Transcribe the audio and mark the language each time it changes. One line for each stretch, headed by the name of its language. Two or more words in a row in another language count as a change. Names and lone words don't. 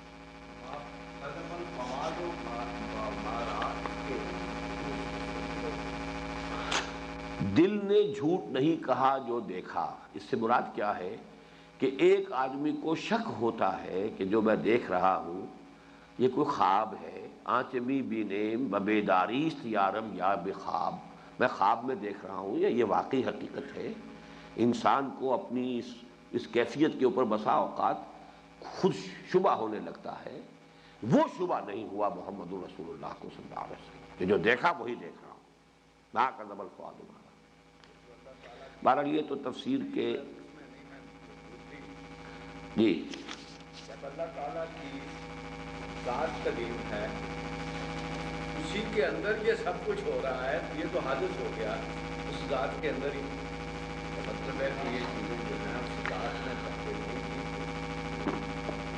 Urdu: دل نے جھوٹ نہیں کہا جو دیکھا، اس سے مراد کیا ہے کہ ایک آدمی کو شک ہوتا ہے کہ جو میں دیکھ رہا ہوں یہ کوئی خواب ہے،
Persian: آنچمی بینیم ببیداریست یارم یا بخواب،
Urdu: میں خواب میں دیکھ رہا ہوں یا یہ واقعی حقیقت ہے۔ انسان کو اپنی اس کیفیت کے اوپر بسا اوقات خود شبہ ہونے لگتا ہے، وہ شبہ نہیں ہوا محمد رسول اللہ کو
Arabic: صلی اللہ علیہ وسلم
Urdu: کہ جو دیکھا وہی دیکھ رہا ہوں،
Arabic: نا کذب الفؤاد ما رأى۔
Urdu: بہرحال یہ تو تفسیر کے جی جب اللہ تعالیٰ کی ذات قدیم ہے، اسی کے اندر یہ سب کچھ ہو رہا ہے، یہ تو حادث ہو گیا اس ذات کے اندر ہی، مطلب ہے کہ یہ چیزیں جو ہیں اس ذات میں تبدیل نہیں کی،